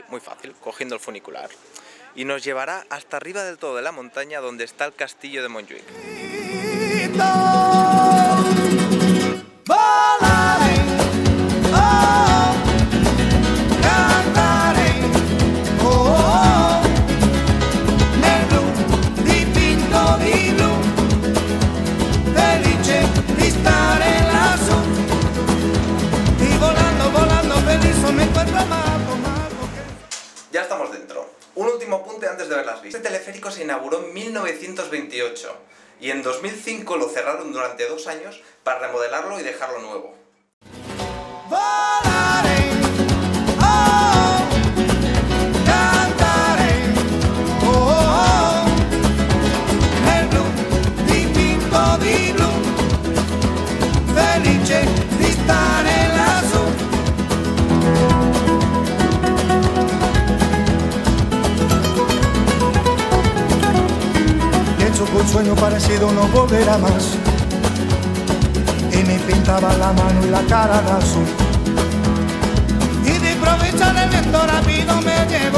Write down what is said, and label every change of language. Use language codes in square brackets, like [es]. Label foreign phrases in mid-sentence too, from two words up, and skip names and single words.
[es] Muy fácil, cogiendo el funicular. Y nos llevará hasta arriba del todo de la montaña donde está el castillo de Montjuïc. Volaré, oh, cantaré, [it] oh, nel blu dipinto di blu, felice di stare lassù, [es] y volando, volando feliz me encuentro amado, amado que... Ya estamos dentro. Un último apunte antes de ver las vistas. Este teleférico se inauguró en 1928 y en 2005 lo cerraron durante 2 años para remodelarlo y dejarlo nuevo. Volaré, oh, cantaré, [it] oh, nel blu dipinto di blu, felice di stare lassù. [es] Pienso que un sueño parecido no volverá más. Y me pintaba la mano y la cara de azul. Y de improviso el viento rápido me llevó.